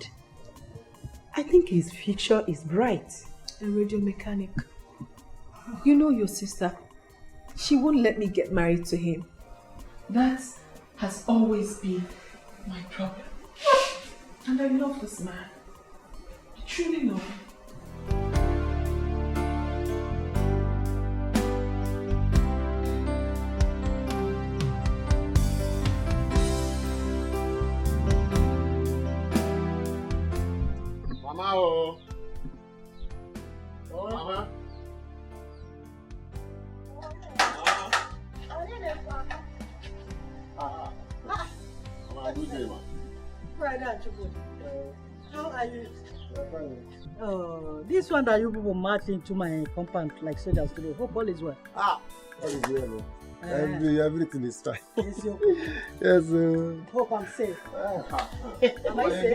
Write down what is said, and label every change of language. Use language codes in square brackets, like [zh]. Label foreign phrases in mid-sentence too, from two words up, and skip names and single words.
[en] I think his future is bright. A radio mechanic. You know your sister. She won't let me get married to him. That has always been my problem. And I love this man. I truly love him. Mama, oh. Mama. Mama, good day, ma. Friday and Chukwu. How are you? Oh, this one that you people march into my compound like soldiers today. Hope all is well. All is well, no? Everything is fine. It's your Yes, hope I'm safe. Am I safe?